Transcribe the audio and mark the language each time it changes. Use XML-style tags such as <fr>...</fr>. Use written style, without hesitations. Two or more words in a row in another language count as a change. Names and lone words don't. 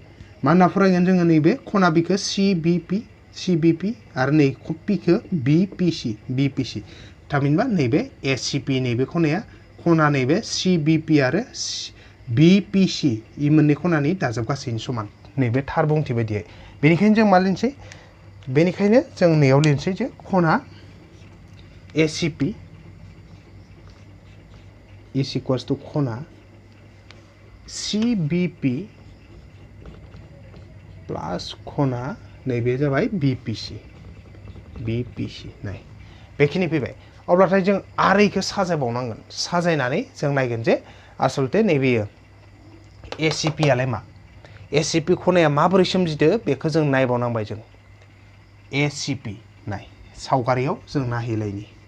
<brx>मा होनना फरायगोन जोङो नैबे खना B खौ CBP आरो नै P खौ BPC थामहिनबा नैबे ACP नैबे खनाया खना नैबे CBP आरो BPC इ मोननै खनानि दाजाब गासैनि समान नैबे थार बुंथि बायदियै बेनिखायनो जों मा लिरनोसै बेनिखायनो जों नैयाव लिरनोसै जे खना ACP</brx> <en>is equals to</en> <brx>खना CBP प्लस खना नैबे जाबाय BPC नाय बेखिनि फैबाय अब्लाथाय जों आरो इखौ साजायबावनांगोन साजायनानै जों नायगोन जे आसलते नैबेयो ACP आलाय मा ACP खनाया माबोरै सोमजिदो बेखौ जों नायबावनांबाय जों ACP नाय सावगारियाव जों नायहैलायनि</brx>